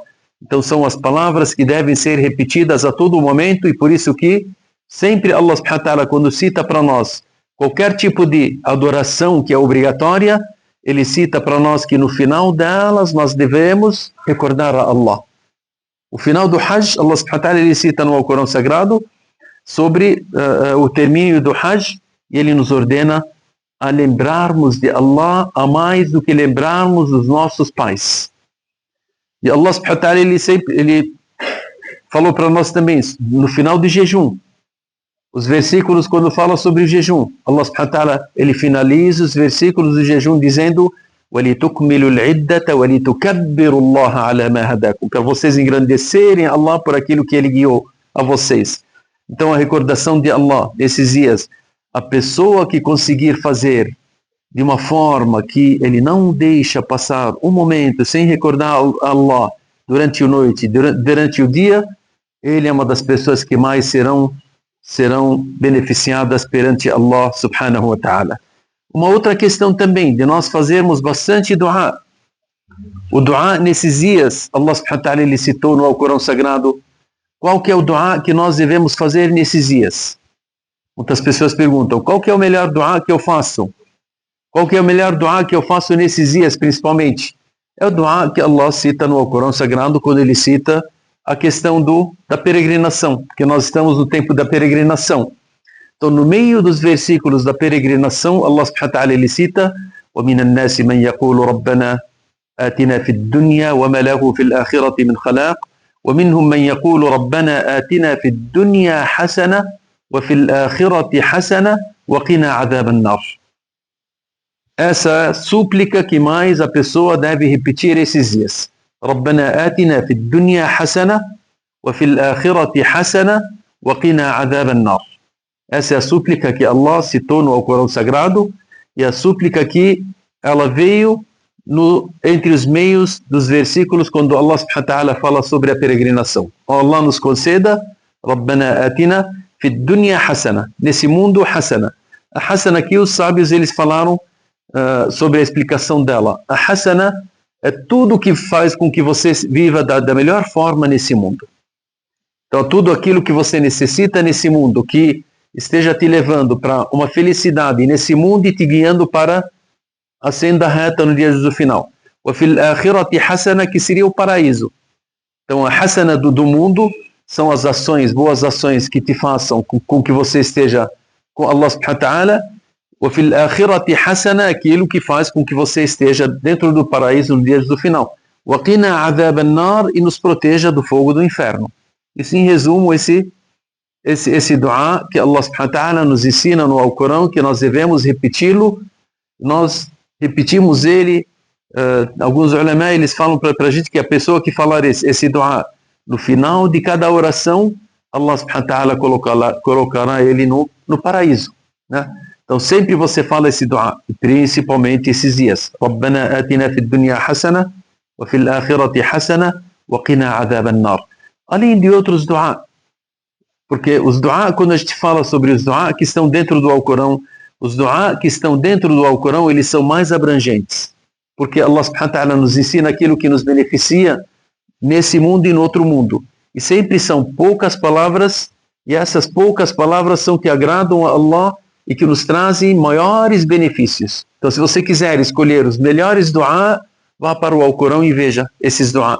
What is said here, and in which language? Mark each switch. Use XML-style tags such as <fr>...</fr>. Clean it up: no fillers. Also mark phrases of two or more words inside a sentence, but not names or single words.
<pt>Então são as palavras que devem ser repetidas a todo momento, e por isso que sempre</pt> <ar>الله سبحانه وتعالى,</ar> <pt>quando cita para nós qualquer tipo de adoração que é obrigatória, ele cita para nós que no final delas nós devemos recordar a Allah. O final do Hajj,</pt> <ar>الله سبحانه وتعالى,</ar> <pt>ele cita no Alcorão Sagrado sobre o término do Hajj, e ele nos ordena a lembrarmos de Allah a mais do que lembrarmos dos nossos pais. E</pt> <ar>الله سبحانه وتعالى,</ar> <pt>ele falou para nós também, no final do jejum, os versículos quando falam sobre o jejum,</pt> <ar>الله سبحانه وتعالى,</ar> <pt>ele finaliza os versículos do jejum dizendo</pt> <ar>وَلِتُكْمِلُوا الْعِدَّةَ وَلِتُكَبِّرُوا اللَّهَ عَلَى مَا هَدَاكُمْ,</ar> <pt>para vocês engrandecerem Allah por aquilo que ele guiou a vocês. Então a recordação de Allah nesses dias, a pessoa que conseguir fazer de uma forma que ele não deixa passar um momento sem recordar Allah durante a noite, durante o dia, ele é uma das pessoas que mais serão beneficiadas perante</pt> <ar>الله سبحانه وتعالى.</ar> <pt>Uma outra questão também, de nós fazermos bastante dua. O dua nesses dias,</pt> <ar>الله سبحانه وتعالى,</ar> <pt>ele citou no Alcorão Sagrado, qual que é o dua que nós devemos fazer nesses dias? Muitas pessoas perguntam, qual que é o melhor dua que eu faço? Qual que é o melhor dua que eu faço nesses dias, principalmente? É o dua que Allah cita no Alcorão Sagrado, quando ele cita a questão da peregrinação, porque nós estamos no tempo da peregrinação. Então, no meio dos versículos da peregrinação,</pt> <ar>الله سبحانه وتعالى,</ar> <pt>ele cita</pt> <ar>وَمِنَ النَّاسِ مَنْ يَقُولُ رَبَّنَا آتِنَا فِي الدُّنْيَا وَمَا لَهُ فِي الْآخِرَةِ مِنْ خَلَاقٍ وَمِنْهُمْ مَنْ يَقُولُ رَبَّنَا آتِنَا فِي الدُّنْيَا حَسَنَةً وَفِي الْآخِرَةِ حَسَنَةً وَقِنَا عَذَابَ النَّارِ.</ar> <pt>Essa súplica que mais a pessoa deve repetir esses dias.</pt> <ar>رَبَّنَا آتِنَا فِي الدُّنْيا حَسَنَةً وَفِي الْآخِرَةِ حَسَنَةً وَقِنَا عَذَابَ النَّارِ.</ar> <pt>Essa é a súplica que Allah citou no Alcorão Sagrado, e a súplica que ela veio entre os meios dos versículos quando</pt> <ar>الله سبحانه وتعالى</ar> <pt>fala sobre a peregrinação. Allah nos conceda,</pt> <ar>ربنا آتنا في الدنيا حسنة,</ar> <pt>nesse mundo hasana. A hasana aqui, os sábios eles falaram sobre a explicação dela. A hasana é tudo que faz com que você viva da melhor forma nesse mundo. Então, tudo aquilo que você necessita nesse mundo, que esteja te levando para uma felicidade nesse mundo e te guiando para a senda reta no dia do final.</pt> <ar>O في الآخرة حسنة,</ar> <pt>que seria o paraíso. Então a hasana do mundo são as ações, boas ações que te façam com que você esteja com</pt> <ar>الله سبحانه وتعالى. O في الآخرة حسنة,</ar> <pt>aquilo que faz com que você esteja dentro do paraíso no dia do final.</pt> <ar>وقنا عذاب النار,</ar> <pt>e nos proteja do fogo do inferno. Isso em resumo esse dua que</pt> <ar>الله سبحانه وتعالى</ar> <pt>nos ensina no Alcorão, que nós devemos repeti-lo. Nós repetimos ele, alguns ulama eles falam para a gente que a pessoa que falar esse dua no final de cada oração,</pt> <ar>الله سبحانه وتعالى</ar> <pt>colocará ele no paraíso, né? Então sempre você fala esse dua, principalmente esses dias.</pt> <ar>ربنا آتنا في الدنيا حسنة وفي الآخرة حسنة وقنا عذاب النار.</ar> <pt>Além de outros dua, porque os dua, quando a gente fala sobre os dua que estão dentro do Alcorão, os dua que estão dentro do Alcorão, eles são mais abrangentes. Porque</pt> <ar>الله سبحانه وتعالى</ar> <pt>nos ensina aquilo que nos beneficia nesse mundo e no outro mundo. E sempre são poucas palavras, e essas poucas palavras são que agradam a Allah e que nos trazem maiores benefícios. Então, se você quiser escolher os melhores dua, vá para o Alcorão e veja esses dua.</pt>